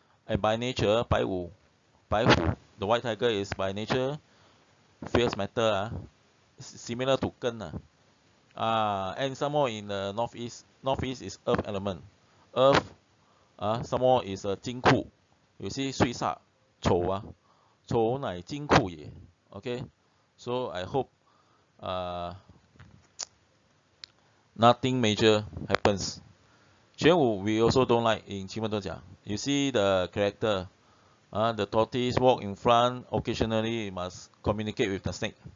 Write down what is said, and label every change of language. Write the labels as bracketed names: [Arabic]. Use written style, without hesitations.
[English] And by nature, 白虎, the white tiger is by nature fierce matter, similar to Ken. And some more in the northeast is earth element. Earth, some more is 金库. You see [Chinese] 岁煞丑丑乃金库也. [English] Okay, so I hope nothing major happens. 玄武 we also don't like in 奇门遁甲. You see the character, the tortoise walk in front, occasionally must communicate with the snake.